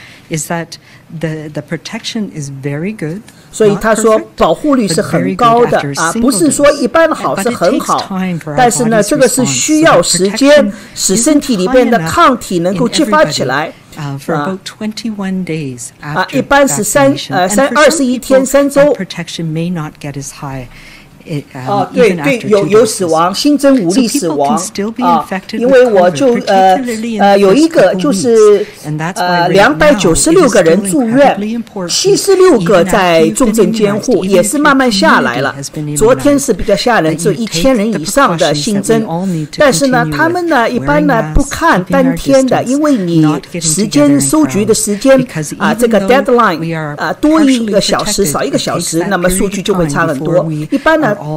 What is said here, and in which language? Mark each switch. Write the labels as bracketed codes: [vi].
[en] Is that the protection is very good. [zh] 所以他说保护率是很高的不是说一般好是很好，但是呢，这个是需要时间使身体里边的抗体能够激发起来。 [en] For about 21 days after [zh] 一般是21天3周。 [en] Protection may not get as high. [zh] 对对，有死亡，新增5例死亡因为我就有一个就是296个人住院，76个在重症监护，也是慢慢下来了。昨天是比较吓人，只有1000人以上的新增，但是呢，他们呢一般呢不看当天的，因为你时间收集的时间这个 deadline 多1个小时少1个小时，那么数据就会差很多。一般呢。